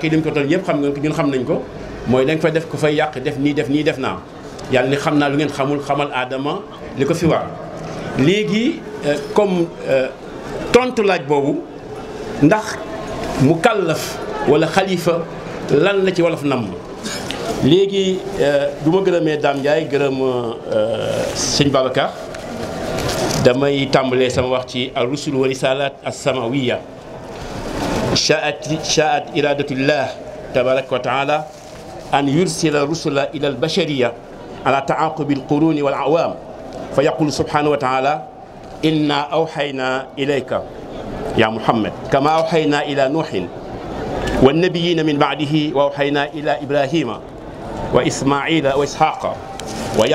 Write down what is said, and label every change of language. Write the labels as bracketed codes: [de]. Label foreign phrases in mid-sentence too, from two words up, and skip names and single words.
[wo] yi dañ ko toll yëpp xam nga ñun xam nañ ko mooy da nga fay def ko fay yàq def nii def nii def naa yàlla ni xam naa lu ngeen xamul xamal Adama li ko fi war léegi comme tontu laaj boobu ndax mukallaf wala xalifa lan la ci wolof namm léegi du ma gërëmee Dame Ndiaye gërëm sëñ Babacar damay tàmbalee sama wax ci [ar] الرسل والرسالات السماوية شاءت إرادة الله تبارك وتعالى أن يرسل رسلا إلى البشرية على تعاقب القرون والأعوام فيقول سبحانه وتعالى إنا أوحينا إليك يا محمد كما أوحينا إلى نوح والنبيين من بعده وأوحينا إلى إبراهيم وإسماعيل وإسحاق ويعقوب